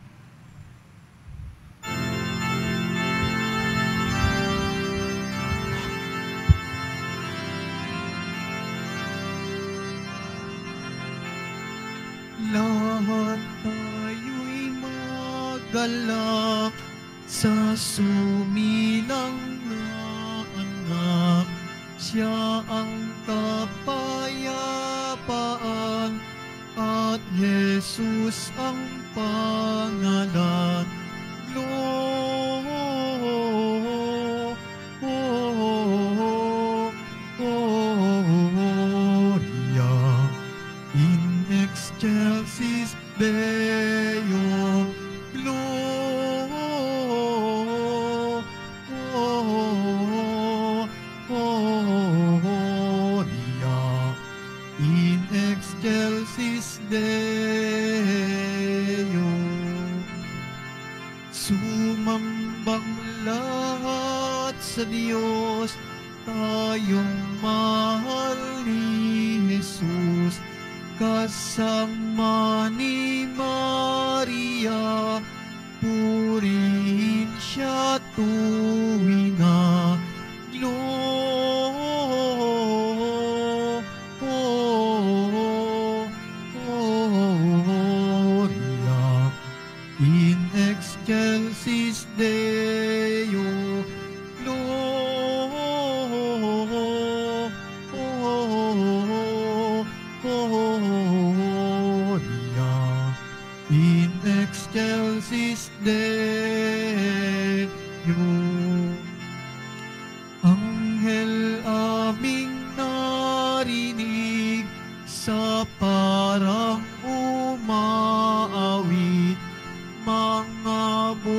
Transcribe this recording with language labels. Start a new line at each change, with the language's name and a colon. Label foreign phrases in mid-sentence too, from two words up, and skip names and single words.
Filipino: Lahat tayo'y magalak sa sumilang na anak. Siya ang kapayapaan at Jesus ang pangalan.
Latin: Gloria in excelsis Deo. Gloria in excelsis Deo.
Filipino: Sumambang lahat sa Diyos, tayong mahal ni Jesus. Kasama ni Maria, purihin siya tuwina.
Latin: Gloria in excelsis Deo. Gloria in excelsis Deo.
Filipino: Anghel aming narinig sa parang umaawit, mga